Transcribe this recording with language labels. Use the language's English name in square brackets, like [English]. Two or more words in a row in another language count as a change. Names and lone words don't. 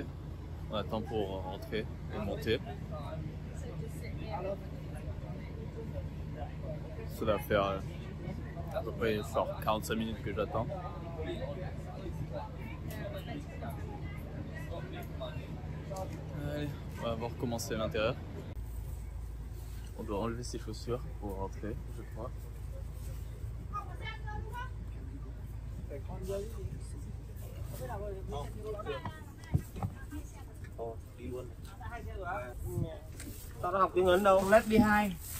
[French] On attend pour rentrer et monter. Ça va faire à peu près 45 minutes que j'attends. Allez, on va voir comment c'est à l'intérieur. On doit enlever ses chaussures pour rentrer, je crois. [Vietnamese] Tao đã học tiếng Ấn đâu? [English] Let's be high.